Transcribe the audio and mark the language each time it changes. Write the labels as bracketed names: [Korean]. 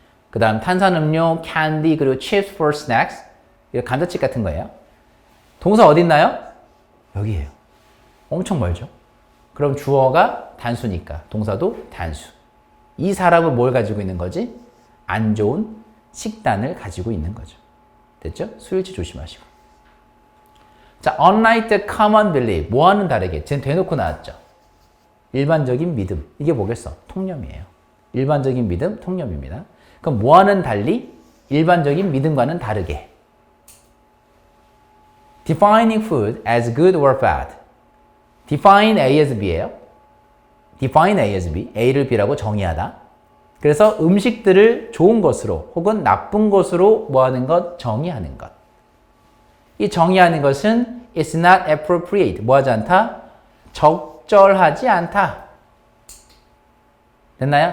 [Korean] 그 다음 탄산음료, candy, 그리고 [English] chips for snacks. [Korean] 이거 감자칩 같은 거예요. 동사 어디 있나요? 여기에요. 엄청 멀죠? 그럼 주어가 단수니까 동사도 단수. 이 사람은 뭘 가지고 있는 거지? 안 좋은 식단을 가지고 있는 거죠. 됐죠? 수일치 조심하시고. [English] 자, unlike the common belief. [Korean] 뭐와는 다르게. 쟤는 대놓고 나왔죠. 일반적인 믿음. 이게 뭐겠어? 통념이에요. 일반적인 믿음, 통념입니다. 그럼 뭐와는 달리? 일반적인 믿음과는 다르게. [English] Defining food as good or bad. Define A as B [Korean] 예요. [English] Define A as B. [Korean] A를 B라고 정의하다. 그래서 음식들을 좋은 것으로 혹은 나쁜 것으로 뭐하는 것? 정의하는 것. 이 정의하는 것은 [English] It's not appropriate. [Korean] 뭐하지 않다? 적절하지 않다. 됐나요?